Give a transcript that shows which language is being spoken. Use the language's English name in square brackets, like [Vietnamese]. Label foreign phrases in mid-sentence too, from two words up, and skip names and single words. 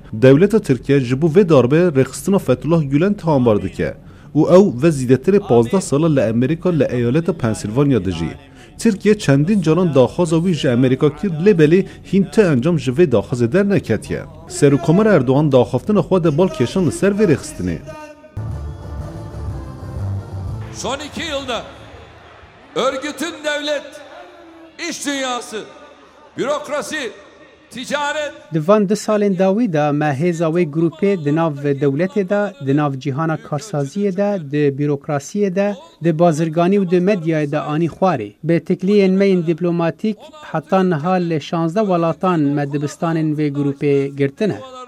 [Kurdish] Dewleta Tirkiye ji bo vê darbeyê rêxistina Fethullah Gülen teambar dike û ew ve zîdetirê 15 sala li Amerîka li eyaleta Pensilvanya dijî. Tirkiye çendîn caran daxwaza wî ji Amerîka kir lê belê hîn te encam ji vê daxwazê derneketiye. Serokkomer Erdogan daxaftina xwe de bal kêşan li ser vê rêxistinê. [Turkish] Son 2 yılda örgütün devlet, iş dünyası, bürokrasi, ticaret... [Kurdish] Di van 2 salên dawî de me hêza wê grupê di nav dewletê de, di nav cîhana karsaziyê de, di bürokrasiyê de, di bazirganî û di medyayê de anî xwarê. Bi tekliyên me yên dîplomatîk heta niha li 16 welatan me dibistanên vê grupê girtine.